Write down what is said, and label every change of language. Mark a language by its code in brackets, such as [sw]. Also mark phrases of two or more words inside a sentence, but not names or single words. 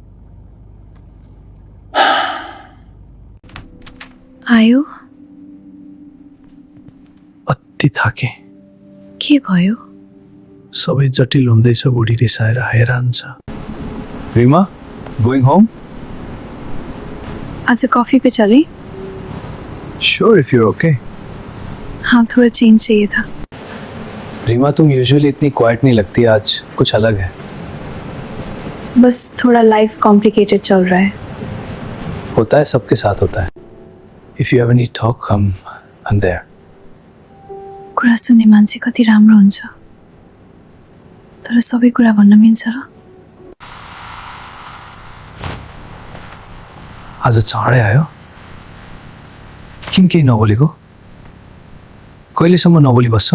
[ne] आयो? अति थाके, के भयो? सबै जटिल हुँदैछ, बुढी रिसाएर हैरान छ। [en] रिमा, going home? [hi] आज कॉफी पे चले? [en] sure if you're okay. [hi] हाँ, थोड़ा चेंज चाहिए था। रीमा, तुम यूजुअली इतनी क्वाइट नहीं लगती, आज कुछ अलग है। बस थोड़ा [en] life complicated [hi] चल रहा है। होता है, सबके साथ होता है। [en] if you have any talk, I'm there. [ne] कुरा सुन्ने मान्छे कति राम्रो हुन्छ, तर सबै कुरा भन्न मिल्छ र? आज चाँडै आयो? किन केही नबोलेको? कहिलेसम्म नबोली बस्छौ?